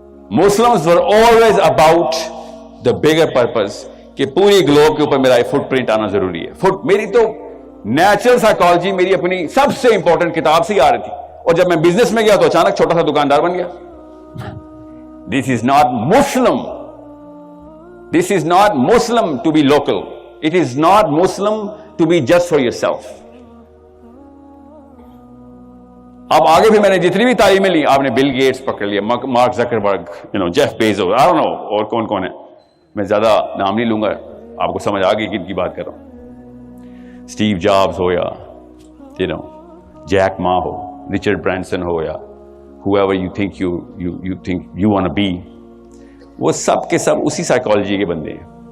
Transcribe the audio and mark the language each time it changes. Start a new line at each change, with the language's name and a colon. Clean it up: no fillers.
English: Muslims were always about the bigger purpose
Urdu: کہ پوری Globe کے اوپر میرا فٹ پرنٹ آنا ضروری ہے. میری تو نیچرل سائیکالوجی میری اپنی سب سے امپورٹنٹ کتاب سے ہی آ رہی تھی, اور جب میں بزنس میں گیا تو اچانک چھوٹا سا دکاندار بن گیا.
English: This is not Muslim. This is not Muslim to be local. It is not Muslim to be just for yourself.
Urdu: اب آگے بھی میں نے جتنی بھی تعلیمیں لی, آپ نے بل گیٹس پکڑ لیا, mark Zuckerberg, Jeff Bezos,
English: I don't know
Urdu: اور کون کون ہے, میں زیادہ نام نہیں لوں گا, آپ کو سمجھ آ گئی کن کی بات کر رہا ہوں. اسٹیو جابز ہو یا جیک ما ہو, رچرڈ برینسن ہو, یا
English: whoever you think you want to be,
Urdu: وہ سب کے سب اسی سائیکالوجی کے بندے ہیں.